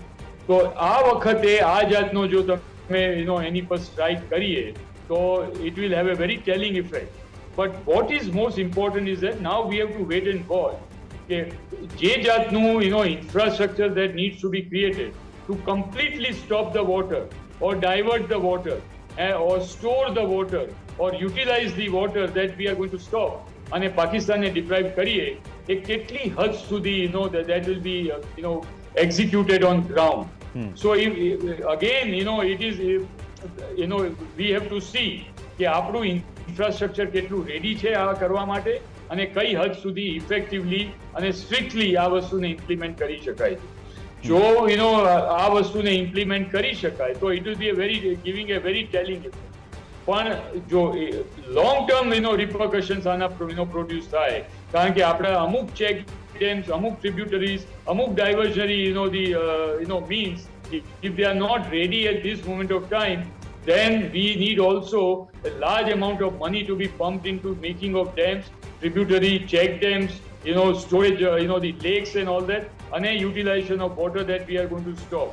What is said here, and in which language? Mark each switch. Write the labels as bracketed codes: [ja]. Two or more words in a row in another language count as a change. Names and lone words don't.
[gu] તો આ વખતે આ જાતનો જો તમે એની પર સ્ટ્રાઇક કરીએ તો [en] it will have a very telling effect. But what is most important is that now we have to wait and watch. [gu] જે જાતનું [en] infrastructure that needs to be created to completely stop the water or divert the water or store the water or utilize the water that we are going to stop [gu] અને પાકિસ્તાનને deprive કરીએ એ કેટલી હદ સુધી [en] that will be executed on ground. So again it is we have to see [gu] કે આપણું infrastructure કેટલું ready છે આ કરવા માટે અને કઈ હદ સુધી ઇફેક્ટિવલી અને સ્ટ્રિક્ટલી આ વસ્તુને ઇમ્પ્લિમેન્ટ કરી શકાય. જો આ વસ્તુને ઇમ્પ્લિમેન્ટ કરી શકાય તો [en] it will be giving a very telling effect. [gu] પણ જો [en] long term repercussions [gu] આના પ્રોડ્યુસ થાય કારણ કે આપણા અમુક [en] check dams, [gu] અમુક ટ્રિબ્યુટરીઝ, અમુક ડાયવર્ઝનરી [en] means if they are not ready at this moment of time, then we need also a large amount of money to be pumped into making of dams, tributary check dams, storage, the lakes and all that, and a utilization of water that we are going to stop.